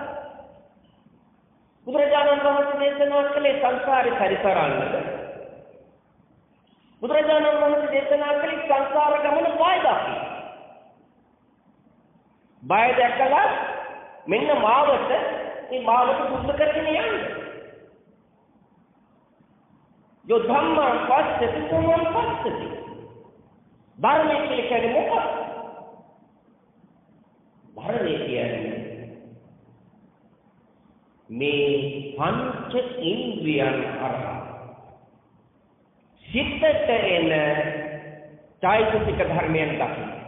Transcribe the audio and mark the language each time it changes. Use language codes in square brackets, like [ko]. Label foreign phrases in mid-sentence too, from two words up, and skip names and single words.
[si] බුදුරජාණන් වහන්සේ දේශනා කළේ සංස්කාරේ පරිසරන්නට බුදුරජාණන් වහන්සේ දේශනා කළේ සංසාර ගමන බයදකි. බය දැකලා මෙන්න මාවත මේ මාවත සුද්ධ කරගෙන යන්න. [pi] යෝ ධම්මං පස්සති සෝමං පස්සති. [si] ධර්මයේ කියන්නේ මොකක්ද? ධර්මයේ කියන්නේ මේ පංච ඉන්ද්‍රියන් හරහා සිතට එන චෛතසික ධර්මයන් දකින්න.